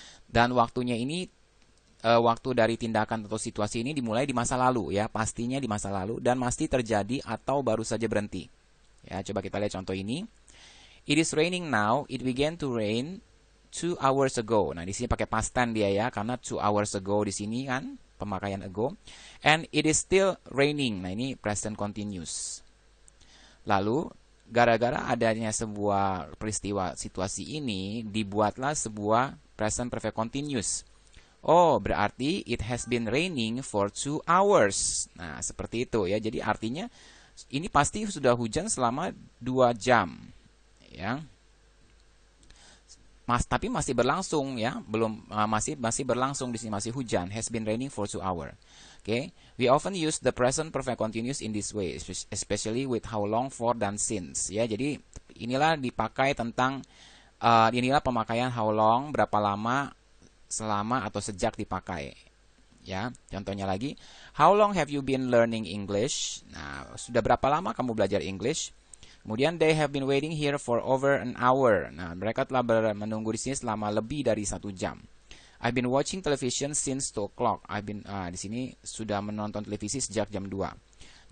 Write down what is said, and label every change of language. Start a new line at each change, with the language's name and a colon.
Indonesian: Dan waktunya ini waktu dari tindakan atau situasi ini dimulai di masa lalu ya, pastinya di masa lalu dan pasti terjadi atau baru saja berhenti. Ya, coba kita lihat contoh ini.
English: It is raining now. It began to rain 2 hours ago.
Indonesian: Nah, di sini pakai past tense dia ya, karena 2 hours ago di sini kan pemakaian ago.
English: And it is still raining.
Indonesian: Nah, ini
English: present continuous.
Indonesian: Lalu, gara-gara adanya sebuah peristiwa situasi ini, dibuatlah sebuah present perfect continuous.
English: Oh,
Indonesian: berarti
English: it has been raining for 2 hours.
Indonesian: Nah, seperti itu ya. Jadi artinya ini pasti sudah hujan selama 2 jam. Ya. Tapi masih berlangsung ya, belum masih berlangsung di sini, masih hujan.
English: Has been raining for 2 hours. Okay, we often use the present perfect continuous in this way, especially with how long for dan since.
Indonesian: Ya, jadi inilah dipakai tentang inilah pemakaian how long, berapa lama, selama atau sejak dipakai. Ya, contohnya lagi,
English: how long have you been learning English?
Indonesian: Nah, sudah berapa lama kamu belajar English? Kemudian
English: they have been waiting here for over an hour.
Indonesian: Nah, mereka telah menunggu di sini selama lebih dari 1 jam.
English: I've been watching television since 2 o'clock.
Indonesian: Di sini sudah menonton televisi sejak jam 2.